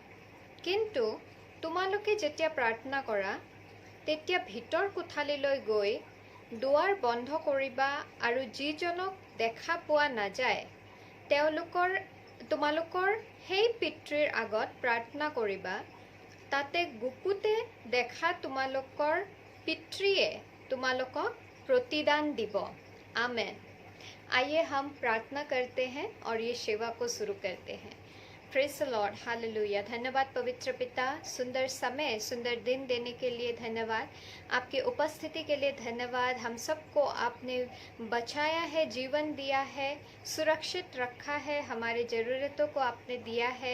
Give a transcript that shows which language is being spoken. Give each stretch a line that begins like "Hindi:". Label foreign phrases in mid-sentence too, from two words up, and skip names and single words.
Assamese: কিন্তু তোমালোকে যেতিয়া প্ৰাৰ্থনা কৰা তেতিয়া ভিতৰ কোঠালীলৈ গৈ দুৱাৰ বন্ধ কৰিবা আৰু যিজনক দেখা পোৱা নাযায় তোমালোকৰ সেই পিতৃৰ আগত প্ৰাৰ্থনা কৰিবা, তাতে গুপুতে দেখা তোমালোকৰ পিতৃয়ে তোমালোকক प्रतिदान দিব।
Hindi: आमेन। आइए हम प्रार्थना करते हैं और ये सेवा को शुरू करते हैं।
English: Praise the Lord, hallelujah.
Hindi: धन्यवाद पवित्र पिता, सुंदर समय, सुंदर दिन देने के लिए धन्यवाद। आपकी उपस्थिति के लिए धन्यवाद। हम सबको आपने बचाया है, जीवन दिया है, सुरक्षित रखा है, हमारे ज़रूरतों को आपने दिया है।